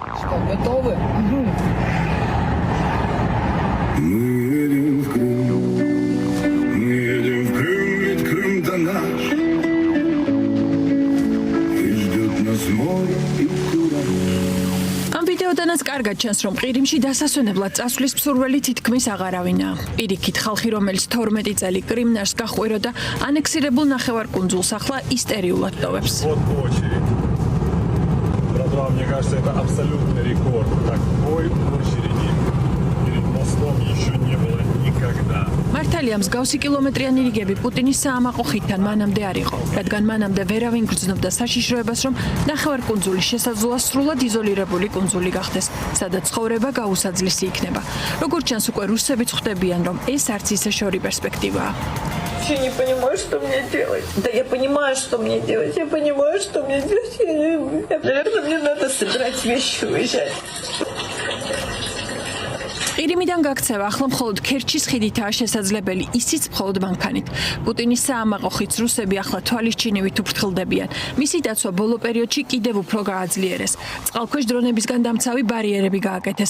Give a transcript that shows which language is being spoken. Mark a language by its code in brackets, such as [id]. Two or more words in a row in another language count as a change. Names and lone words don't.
[ru] Готовы? Мы едем в Крым, ведь Крым-то наш. И ждет нас море и кураж. [ka] Am ვიდეოდანაც კარგად ჩანს, რომ ყირიმში დასასვენებლად წასვლის მსურველი თითქმის აღარავინაა. პირიქით ხალხი, რომელიც 12 წელი კრიმნარს გახვიროდა, ანექსირებულ ნახევარკუნძულს ახლა ისტერიულად ტოვებს. [ru] Мне кажется, это абсолютный рекорд. Такой очереди перед мостом еще не было никогда. [ka] მართალია მსგავსი კილომეტრიანი რიგები პუტინის საამაყო ხიდთან მანამდე არ იყო, რადგან მანამდე ვერავინ გრძნობდა საშიშროებას, რომ ნახევარკუნძული შესაძლოა სრულად იზოლირებული კუნძული გახდეს, სადაც ცხოვრება გაუსაძლისი იქნება. როგორც ჩანს, უკვე რუსებიც ხვდებიან, რომ ეს არც ისე შორი პერსპექტივაა. [ru] Я не понимаю, что мне делать. Да я понимаю, что мне делать. Я понимаю, что мне делать. Наверное, мне надо собирать вещи и уезжать. [ka] ყირიმიდან გაქცევა ახლა მხოლოდ ქერჩის ხიდითაა შესაძლებელი, ისიც მხოლოდ მანქანით. პუტინის საამაყო ხიდს რუსები ახლა თვალისჩინივით უფრთხილდებიან. მისი დაცვა ბოლო პერიოდში კიდევ უფრო გააძლიერეს. წყალქვეშ დრონებისგან დამცავი ბარიერები გააკეთეს.